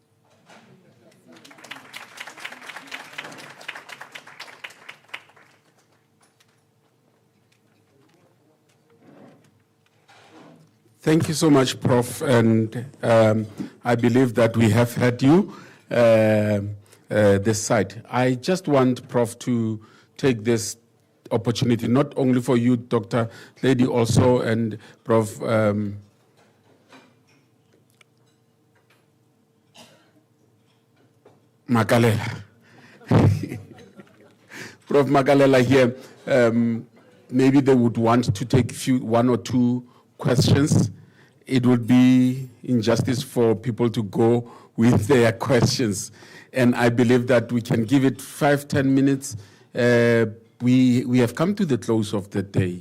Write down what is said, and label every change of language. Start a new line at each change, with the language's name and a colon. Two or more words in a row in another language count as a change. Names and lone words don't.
English: Thank you so much, Prof. And I believe that we have heard you this side. I just want, Prof, to take this opportunity, not only for you, Dr. Lady, also, and Prof. Makalela. Prof. Makalela here, maybe they would want to take one or two questions. It would be injustice for people to go with their questions. And I believe that we can give it 5-10 minutes. We have come to the close of the day.